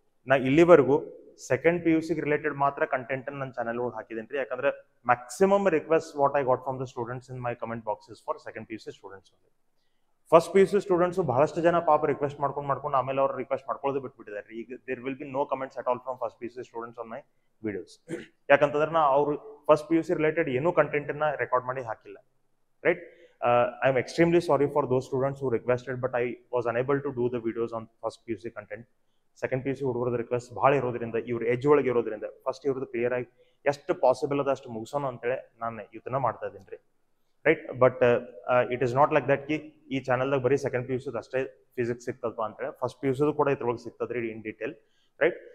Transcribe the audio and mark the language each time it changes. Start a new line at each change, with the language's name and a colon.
Kannada: ನಾ ಇಲ್ಲಿವರೆಗೂ second PUC related ಮಾತ್ರ ಕಂಟೆಂಟ್ ನನ್ನ ಚಾನಲ್ ಒಳಗೆ ಹಾಕಿದ್ದೀನಿ, ಯಾಕಂದ್ರೆ
English: Maximum request what I got from the students in my comment boxes for second PUC students.
Kannada: First PUC students ಬಹಳಷ್ಟು ಜನ ಪಾಪ ರಿಕ್ವೆಸ್ಟ್ ಮಾಡ್ಕೊಂಡು ಆಮೇಲೆ ಅವ್ರು ರಿಕ್ವೆಸ್ಟ್ ಮಾಡ್ಕೊಳ್ಳೋದು ಬಿಟ್ಬಿಟ್ಟಿದ್ದಾರೆ.
English: ಈಗ there will be no comments at all from first PUC students on my videos.
Kannada: ಯಾಕಂತಂದ್ರೆ ನಾ ಅವ್ರು ಫಸ್ಟ್ PUC ರಿಲೇಟೆಡ್ ಏನೂ ಕಂಟೆಂಟ್ ಅನ್ನ ರೆಕಾರ್ಡ್ ಮಾಡಿ ಹಾಕಿಲ್ಲ, right?
English: I am extremely sorry for those students who requested, but I was unable to do the videos on first PUC content.
Kannada: Second PUC ಹುಡುಗರದ request ಭಾಳ ಇರೋದ್ರಿಂದ, ಇವ್ರ ಎಜ್ ಒಳಗೆ ಇರೋದ್ರಿಂದ ಫಸ್ಟ್ ಇವ್ರದ್ದು ಕ್ಲಿಯರ್ ಆಗಿ ಎಷ್ಟು ಪಾಸಿಬಲ್ ಅದ ಅಷ್ಟು ಮುಗಿಸೋಣ ಅಂತೇಳಿ ನಾನು ಇದನ್ನ ಮಾಡ್ತಾ ಇದ್ದೀನಿ ರೀ, right?
English: but it is not like that
Kannada: ಕಿ ಈ ಚಾನಲ್ದಾಗ ಬರೀ ಸೆಕೆಂಡ್ PUC ಅಷ್ಟೇ ಫಿಸಿಕ್ಸ್ ಸಿಗ್ತದಪ್ಪ ಅಂತೇಳಿ ಫಸ್ಟ್ PUC ಕೂಡ ಇದ್ರೊಳಗೆ ಸಿಗ್ತದ್ರಿ ಇನ್ ಡೀಟೇಲ್, ರೈಟ್?